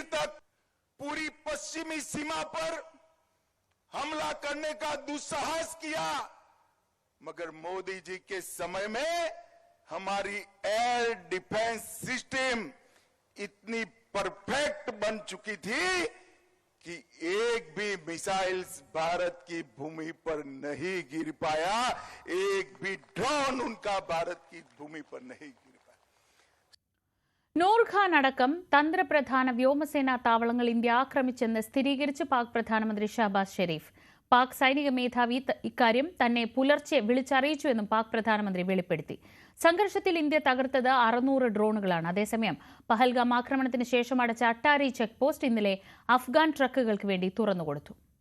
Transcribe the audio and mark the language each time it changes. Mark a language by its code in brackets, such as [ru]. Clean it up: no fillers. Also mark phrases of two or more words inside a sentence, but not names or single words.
[hi] तक पूरी पश्चिमी सीमा पर हमला करने का दुस्साहस किया, मगर मोदी जी के समय में हमारी एयर डिफेंस सिस्टम इतनी परफेक्ट बन चुकी थी कि एक भी मिसाइल्स भारत की भूमि पर नहीं गिर पाया, एक भी ड्रोन उनका भारत की भूमि पर नहीं गिर पाया. [ml] നൂർഖാൻ അടക്കം തന്ത്രപ്രധാന വ്യോമസേനാ താവളങ്ങൾ ഇന്ത്യ ആക്രമിച്ചെന്ന് സ്ഥിരീകരിച്ച് പാക് പ്രധാനമന്ത്രി ഷഹബാസ് ഷെരീഫ്. പാക് സൈനിക മേധാവി ഇക്കാര്യം തന്നെ പുലർച്ചെ വിളിച്ചറിയിച്ചുവെന്നും പാക് പ്രധാനമന്ത്രി വെളിപ്പെടുത്തി. സംഘർഷത്തിൽ ഇന്ത്യ തകർത്തത് 600 ഡ്രോണുകളാണ്. അതേസമയം പഹൽഗാം ആക്രമണത്തിന് ശേഷം അടച്ച അട്ടാരി ചെക്ക് പോസ്റ്റ് ഇന്നലെ അഫ്ഗാൻ ട്രക്കുകൾക്ക് വേണ്ടി തുറന്നുകൊടുത്തു.